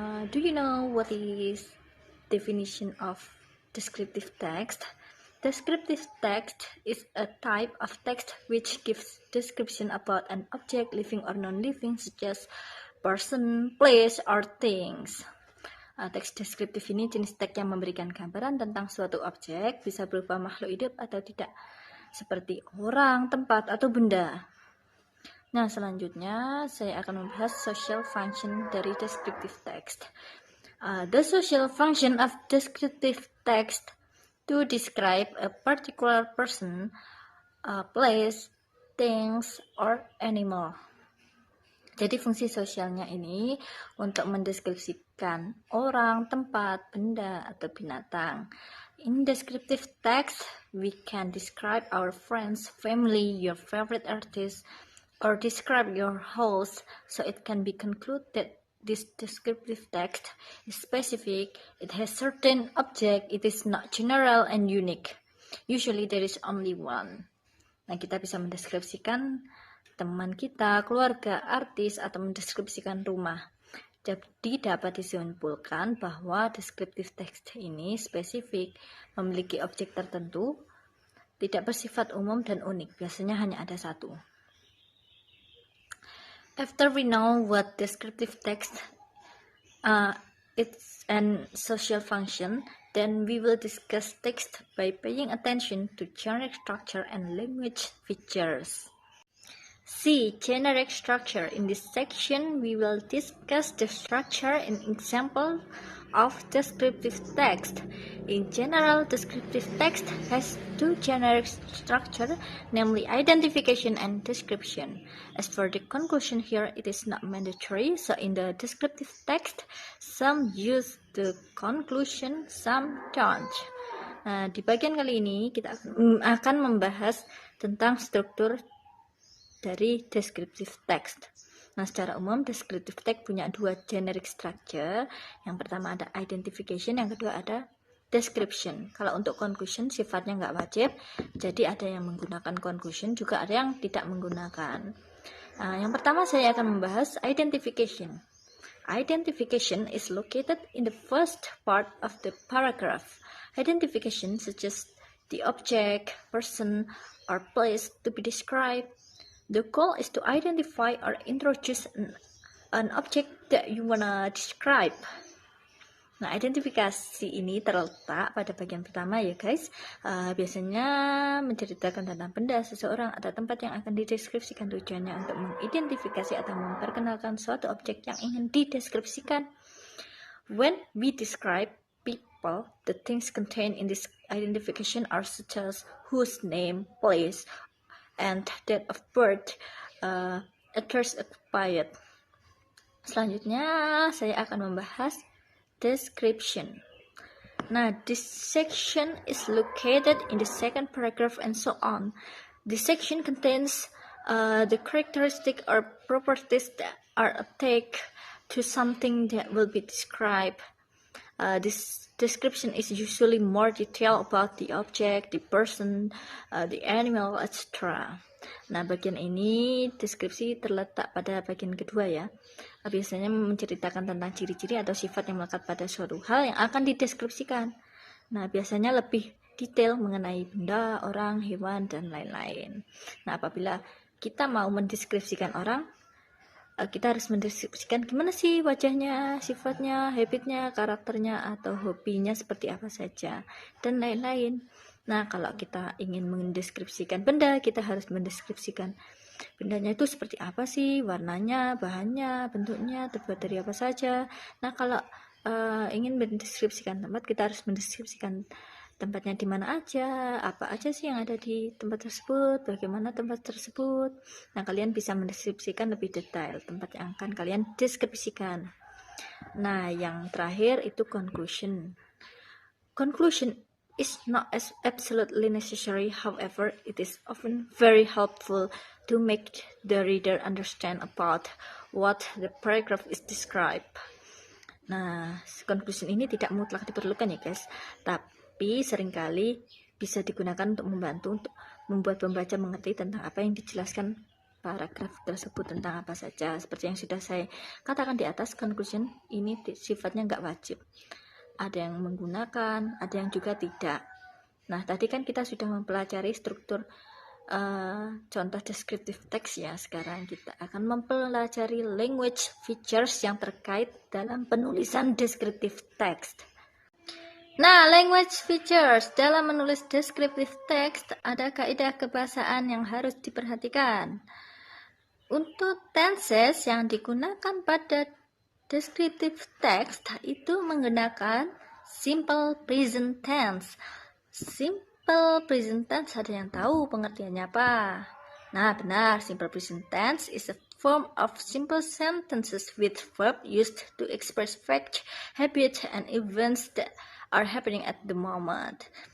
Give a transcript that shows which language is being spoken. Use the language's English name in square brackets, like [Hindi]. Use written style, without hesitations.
[English] Do you know what is definition of descriptive text? Descriptive text is a type of text which gives description about an object, living or non-living, such as person, place, or things. [Indonesian] Teks deskriptif ini jenis teks yang memberikan gambaran tentang suatu objek, bisa berupa makhluk hidup atau tidak, seperti orang, tempat, atau benda. Nah, selanjutnya saya akan membahas social function dari descriptive text. [English] The social function of descriptive text to describe a particular person, place, things, or animal. [Indonesian] Jadi fungsi sosialnya ini untuk mendeskripsikan orang, tempat, benda, atau binatang. [English] In descriptive text, we can describe our friends, family, your favorite artist, or describe your house, so it can be concluded that this descriptive text is specific, it has certain object, it is not general and unique. Usually there is only one. [Indonesian] Nah, kita bisa mendeskripsikan teman kita, keluarga, artis, atau mendeskripsikan rumah. Jadi dapat disimpulkan bahwa descriptive text ini spesifik, memiliki objek tertentu, tidak bersifat umum dan unik, biasanya hanya ada satu. [English] After we know what descriptive text it's an social function, then we will discuss text by paying attention to generic structure and language features. See generic structure. In this section, we will discuss the structure and example of descriptive text. In general, descriptive text has two generic structure, namely identification and description. As for the conclusion here, it is not mandatory, so in the descriptive text, some use the conclusion, some don't. [Indonesian] Nah, di bagian kali ini kita akan membahas tentang struktur dari descriptive text. Nah, secara umum descriptive text punya dua generic structure. Yang pertama ada identification, yang kedua ada description. Kalau untuk conclusion sifatnya nggak wajib, jadi ada yang menggunakan conclusion, juga ada yang tidak menggunakan. Nah, yang pertama saya akan membahas identification. [English] Identification is located in the first part of the paragraph. Identification suggests the object, person, or place to be described. The goal is to identify or introduce an object that you wanna describe. [Indonesian] Nah, identifikasi ini terletak pada bagian pertama ya guys. Biasanya menceritakan tentang benda, seseorang, atau tempat yang akan dideskripsikan. Tujuannya untuk mengidentifikasi atau memperkenalkan suatu objek yang ingin dideskripsikan. [English] When we describe people, the things contained in this identification are such as whose name, place, and date of birth, address occupied. [Indonesian] Selanjutnya saya akan membahas description. [English] Nah, this section is located in the second paragraph and so on. This section contains the characteristic or properties that are attached to something that will be described. This description is usually more detailed about the object, the person, the animal, etc. [Indonesian] Nah, bagian ini deskripsi terletak pada bagian kedua ya. Biasanya menceritakan tentang ciri-ciri atau sifat yang melekat pada suatu hal yang akan dideskripsikan. Nah, biasanya lebih detail mengenai benda, orang, hewan, dan lain-lain. Nah, apabila kita mau mendeskripsikan orang, kita harus mendeskripsikan gimana sih wajahnya, sifatnya, habitnya, karakternya, atau hobinya seperti apa saja, dan lain-lain. Nah, kalau kita ingin mendeskripsikan benda, kita harus mendeskripsikan bendanya itu seperti apa sih, warnanya, bahannya, bentuknya, terbuat dari apa saja. Nah, kalau ingin mendeskripsikan tempat, kita harus mendeskripsikan tempatnya di mana aja, apa aja sih yang ada di tempat tersebut, bagaimana tempat tersebut. Nah, kalian bisa mendeskripsikan lebih detail tempat yang akan kalian deskripsikan. Nah, yang terakhir itu conclusion. [English] Conclusion is not as absolutely necessary, however, it is often very helpful to make the reader understand about what the paragraph is described. [Indonesian] Nah, conclusion ini tidak mutlak diperlukan ya guys, tapi seringkali bisa digunakan untuk membantu untuk membuat pembaca mengerti tentang apa yang dijelaskan paragraf tersebut tentang apa saja. Seperti yang sudah saya katakan di atas, conclusion ini sifatnya nggak wajib. Ada yang menggunakan, ada yang juga tidak. Nah, tadi kan kita sudah mempelajari struktur contoh descriptive text ya. Sekarang kita akan mempelajari language features yang terkait dalam penulisan descriptive text. Nah, language features dalam menulis descriptive text ada kaidah kebahasaan yang harus diperhatikan. Untuk tenses yang digunakan pada descriptive text itu menggunakan simple present tense. Simple present tense ada yang tahu pengertiannya apa? Nah, benar, [English] simple present tense is a form of simple sentences with verb used to express fact, habit, and events that are happening at the moment.